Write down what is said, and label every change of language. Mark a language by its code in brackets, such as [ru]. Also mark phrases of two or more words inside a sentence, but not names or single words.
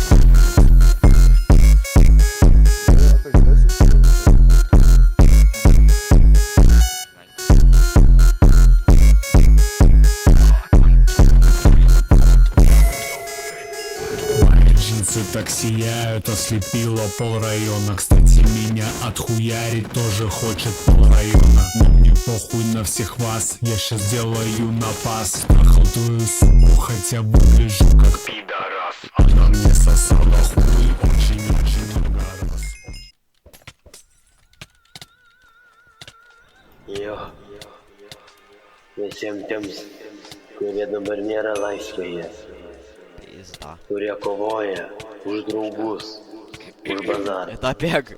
[ru] Джинсы так сияют, ослепило полрайона. Кстати, меня отхуярить тоже хочет полрайона. Но мне похуй на всех вас, я щас делаю напас. Трахал твою суку, хотя выгляжу как пидорас. Она мне сосала хуй очень-очень много раз. [lt] Jo. Visiems tiems, kurie dabar nėra laisvėje, Pizda. kurie kovoja už draugus, už bazarą. Eda bėg.